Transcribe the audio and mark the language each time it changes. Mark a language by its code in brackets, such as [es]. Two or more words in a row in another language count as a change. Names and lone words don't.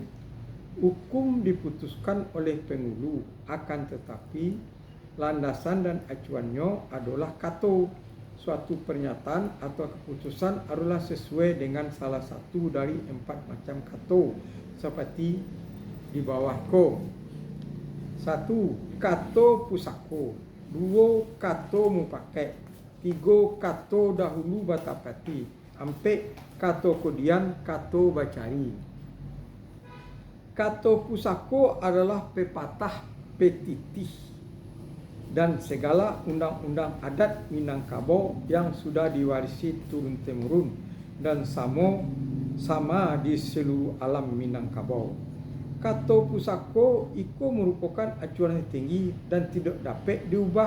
[id] Hukum diputuskan oleh penghulu, akan tetapi landasan dan acuannya adalah kato. Suatu pernyataan atau keputusan adalah sesuai dengan salah satu dari 4 macam kato seperti di bawah ko. [min] 1. Kato pusako. 2. Kato mupakai. 3. Kato dahulu batapati. 4. Kato kemudian kato bacari. [id] Kato pusako adalah pepatah petitih dan segala undang-undang adat Minangkabau yang sudah diwarisi turun-temurun dan sama di seluruh alam Minangkabau. Kato pusako itu merupakan acuan yang tinggi dan tidak dapat diubah.